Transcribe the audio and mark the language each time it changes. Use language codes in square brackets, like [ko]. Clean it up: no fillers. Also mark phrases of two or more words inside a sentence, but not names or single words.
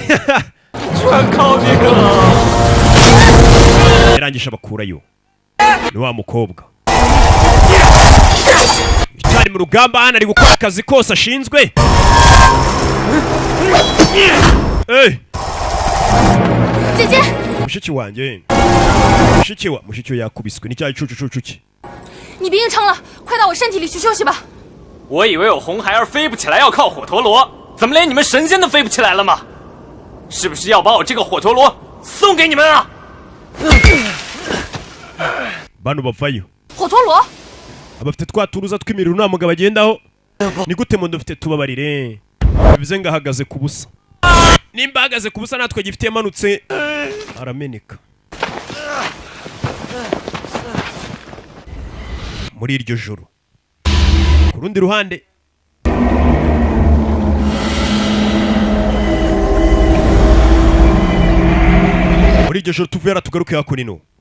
[rw] yarangisha bakurayo ni wa mukobwa cyari mu rugamba hano ari gukora akazi kose ashinzwe mushiki wanjye mushiki we yakubiswe n'icyayi cucucucu cye [zh] 你别硬撑了，快到我身体里去休息吧。我以为我红孩儿飞不起来要靠火陀螺，怎么连你们神仙都飞不起来了吗？是不是要把我这个火陀螺送给你们啊？ [rw] bano bavayo [zh] 火陀螺， [rw] abafite twa turuza tw'imiriro nta mugabo agendaho ni gute mu ndufite tubabarire bivuze ngo ahagaze ku busa nimba ahagaze ku busa natwe gifite yamanutse arameneka muri iryo joro ku rundi ruhande muri iryo joro tuvuye tugaruke hakurino